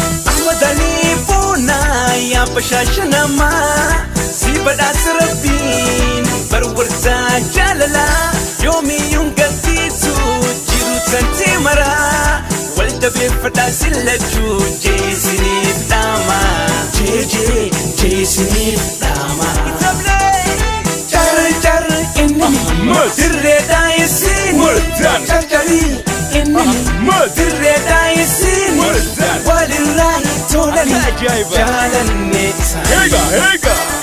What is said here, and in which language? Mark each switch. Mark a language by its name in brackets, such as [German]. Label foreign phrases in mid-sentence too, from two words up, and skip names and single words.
[Oromo] Ahmad Ali Boonaa, yaa bashaasha namaa, si badhaasa Rabbiin, barwartaa jaalalaa, yoomiyyuun gaddiitu jiru tantee maraa, wal dabeeffadhaa sillachuu jeesiniif dhaama. Jee, jee, jeesiniif dhaama. Jar, jar, inni Ahmad. dirree daayisiin. [English] Well done. [Oromo] Jar, jari, inni Ahmad. dirree daayisiin. [English] Well done. [Oromo] Walirraa hin toolani. Ajaa'iba. Jaalanne isaanii. Eega, eega.